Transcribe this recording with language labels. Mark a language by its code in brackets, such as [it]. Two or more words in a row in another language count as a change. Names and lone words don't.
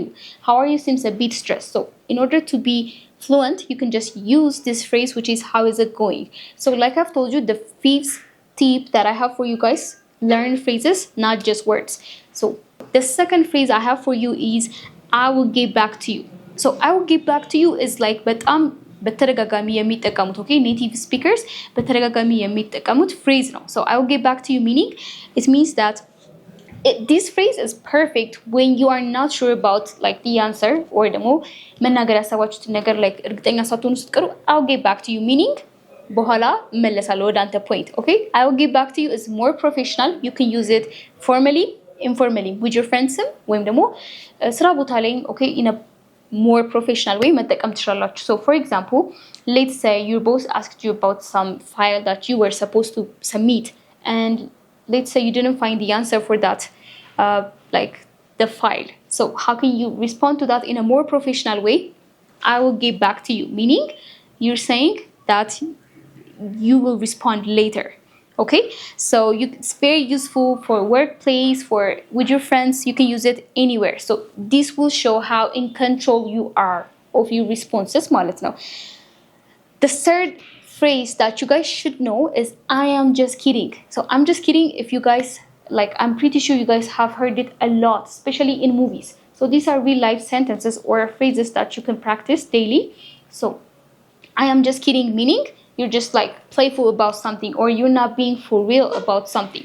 [en] How are you seems a bit stressed. So in order to be fluent, you can just use this phrase, which is how is it going? So like I've told you, the fifth tip that I have for you guys, learn phrases, not just words. So the second phrase I have for you is I will get back to you. So I will get back to you is like, but [am] በተደጋጋሚ የሚጠቀሙት [en] okay native speakers [am] በተደጋጋሚ የሚጠቀሙት phrase ነው. [en] So I will get back to you meaning it means that this phrase is perfect when you are not sure about like the answer or [am] ደግሞ መናገር ያሰባችሁትን ነገር [en] like [am] እርግጠኛ ሳትሆኑ ስትቀሩ [en] I will get back to you meaning [am] በኋላ መለሳለሁ ወደ አንተ [en] point. Okay, I will get back to you is more professional. You can use it formally, informally with your friends [am] ወይም ደግሞ ስራ ቦታ ላይ [en] okay in a more professional way [am] መጠቀም ትችላላችሁ. [en] So for example, let's say your boss asked you about some file that you were supposed to submit and let's say you didn't find the answer for that like the file. So how can you respond to that in a more professional way? I will get back to you meaning you're saying that you will respond later. Okay, so it's very useful for workplace, for with your friends. You can use it anywhere. So this will show how in control you are of your responses [am] ማለት ነው. [en] The third phrase that you guys should know is I am just kidding. So I'm just kidding. If you guys like, I'm pretty sure you guys have heard it a lot, especially in movies. So these are real life sentences or phrases that you can practice daily. So I am just kidding meaning you're just like playful about something or you're not being for real about something.